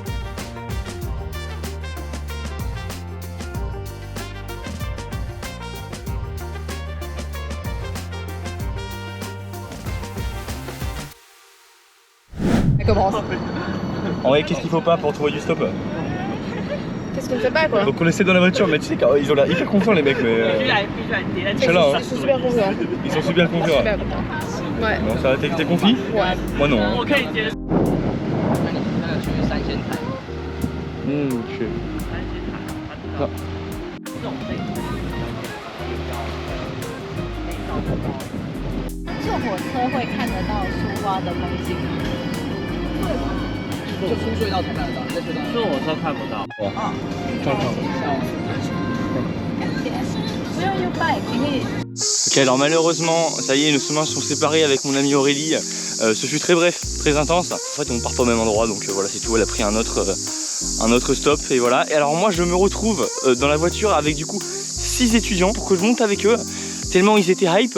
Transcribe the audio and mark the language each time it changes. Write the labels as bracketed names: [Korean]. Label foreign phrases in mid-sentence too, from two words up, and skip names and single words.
[French] Ça commence. En vrai, qu'est-ce qu'il faut pas pour trouver du stop? Qu'est-ce qu'on ne fait pas quoi? Donc on essaie dans la voiture, mais tu sais qu'ils ont l'air hyper confiants les mecs, mais... Chalin, hein. Ils sont super confiants. Ils sont super confiants. Super contents. Ouais. Bon, ça va, t'es confiant? Ouais. Moi non. Hein. [Chinese] OK。去。好。坐火车会看得到苏花的风景。就出隧道才看得到，在隧道坐火车看不到。哇。不用 U-Bike， 你可以。 [French] Ok, alors malheureusement, ça y est, nos chemins sont séparés avec mon amie Aurélie. Ce fut très bref, très intense. En fait, on part pas au même endroit, donc voilà, c'est tout. Elle a pris un autre stop, et voilà. Et alors moi, je me retrouve dans la voiture avec du coup 6 étudiants pour que je monte avec eux. Tellement ils étaient hype.